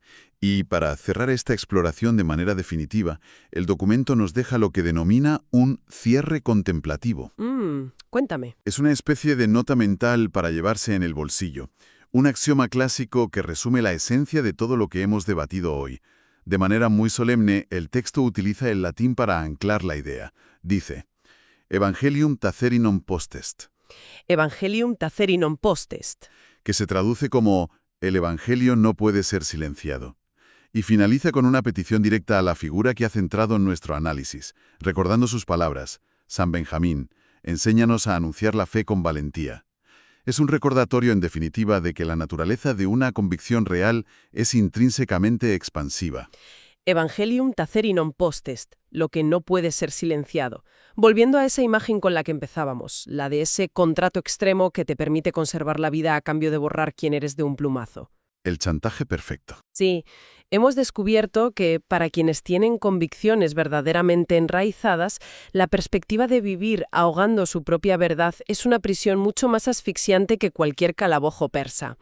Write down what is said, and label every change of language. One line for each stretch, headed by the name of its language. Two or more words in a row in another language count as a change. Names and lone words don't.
Spanish: Y para cerrar esta exploración de manera definitiva, el documento nos deja lo que denomina un cierre contemplativo. Cuéntame. Es una especie de nota mental para llevarse en el bolsillo. Un axioma clásico que resume la esencia de todo lo que hemos debatido hoy. De manera muy solemne, el texto utiliza el latín para anclar la idea. Dice,
Latin: Evangelium tacere non postest, Evangelium tacere non postest.
Spanish: que se traduce como el Evangelio no puede ser silenciado. Y finaliza con una petición directa a la figura que ha centrado en nuestro análisis, recordando sus palabras, San Benjamín, enséñanos a anunciar la fe con valentía. Es un recordatorio, en definitiva, de que la naturaleza de una convicción real es intrínsecamente expansiva.
Latin: Evangelium tacere non postest,
Spanish: lo que no puede ser silenciado. Volviendo a esa imagen con la que empezábamos, la de ese contrato extremo que te permite conservar la vida a cambio de borrar quién eres de un plumazo. El chantaje perfecto. Sí, hemos descubierto que para quienes tienen convicciones verdaderamente enraizadas, la perspectiva de vivir ahogando su propia verdad es una prisión mucho más asfixiante que cualquier calabozo persa.